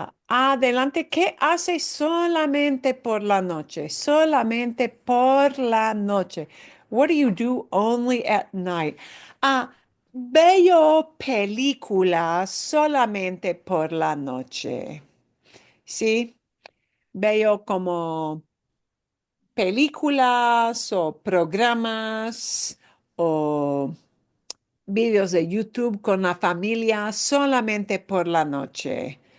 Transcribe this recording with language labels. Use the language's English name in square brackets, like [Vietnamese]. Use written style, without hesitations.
[Spanish] Adelante, ¿qué hace solamente por la noche? Solamente por la noche. [English] What do you do only at night? [Spanish] Veo películas solamente por la noche. ¿Sí? Veo como películas o programas o vídeos de YouTube con la familia solamente por la noche.